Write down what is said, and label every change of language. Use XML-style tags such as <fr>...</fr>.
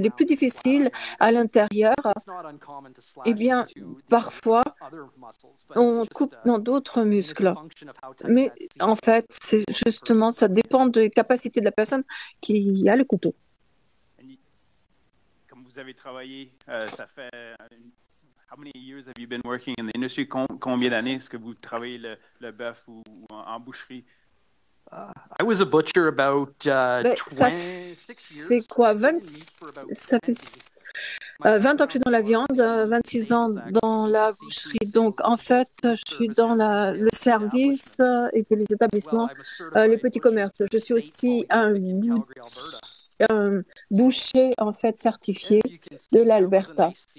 <fr>Les plus difficiles à l'intérieur, eh bien, parfois, on coupe dans d'autres muscles. Mais en fait, c'est justement, ça dépend des capacités de la personne qui a le couteau. Comme vous avez travaillé, ça fait...</fr> <en>How many years have you been working in the industry?</en> <fr>Combien d'années est-ce que vous travaillez le bœuf ou en boucherie?</fr> <en>I was a butcher about 26 years.</en> <fr>C'est quoi, 20, ça fait 20 ans que je suis dans la viande, 26 ans dans la boucherie. Donc, en fait, je suis dans le service et puis les établissements, les petits commerces. Je suis aussi un boucher, en fait, certifié de l'Alberta.</fr>